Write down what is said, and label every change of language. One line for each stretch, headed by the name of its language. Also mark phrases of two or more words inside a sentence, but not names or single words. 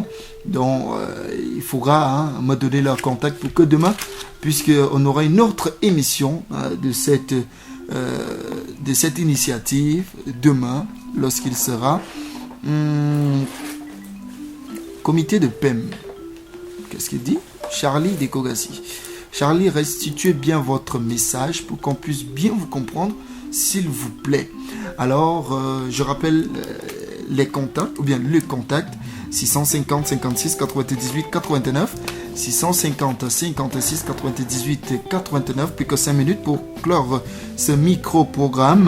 French: Donc, il faudra me donner leur contact pour que demain, puisqu'on aura une autre émission de cette initiative, demain, lorsqu'il sera comité de PEM. Qu'est-ce qu'il dit? Charlie Dekogassi. Charlie, restituez bien votre message pour qu'on puisse bien vous comprendre, s'il vous plaît. Alors, je rappelle les contacts, ou bien le contact, 650 56 98 89, 650 56 98 89, plus que 5 minutes pour clore ce micro-programme.